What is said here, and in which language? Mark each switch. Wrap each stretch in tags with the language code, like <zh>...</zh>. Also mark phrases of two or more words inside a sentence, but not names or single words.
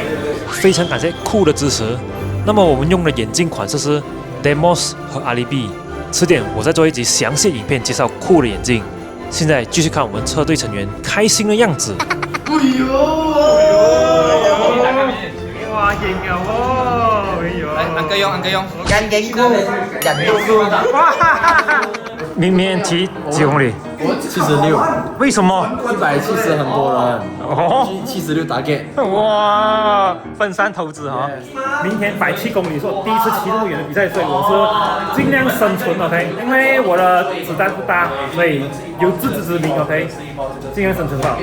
<zh>非常感谢酷的支持。那么我们用的眼镜款式是 Demos 和 Alibi。迟点我再做一集详细影片介绍酷的眼镜。现在继续看我们车队成员开心的样子。哇，型啊！哦，来，Uncle用。 Gan geng cô, dành luôn luôn. 明天骑几公里？ 76，为什么？ 170很多人，哦， 76target。哇，分散投资哈。明天107公里是我第一次骑这么远的比赛，所以我是尽量生存 OK， 因为我的子弹不大，所以有自知之明 OK， 尽量生存吧。</zh>